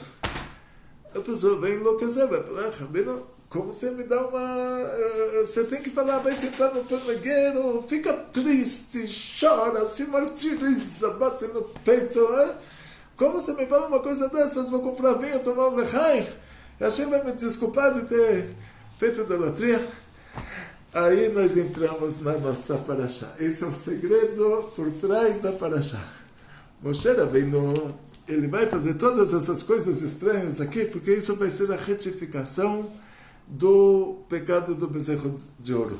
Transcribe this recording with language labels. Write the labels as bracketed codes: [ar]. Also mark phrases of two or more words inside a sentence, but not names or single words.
[pt] A pessoa vem enlouquecer, vai falar: Rabino, como você me dá uma... Você tem que falar, vai sentar no formigueiro, fica triste, chora, se martiriza, bate no peito. Como você me fala uma coisa dessas? Vou comprar vinho, tomar um lechaim? Hashem vai me desculpar de ter feito idolatria? Aí nós entramos na nossa paraxá. Esse é o segredo por trás da paraxá. Moshe Rabbeinu, ele vai fazer todas essas coisas estranhas aqui, porque isso vai ser a retificação do pecado do bezerro de ouro.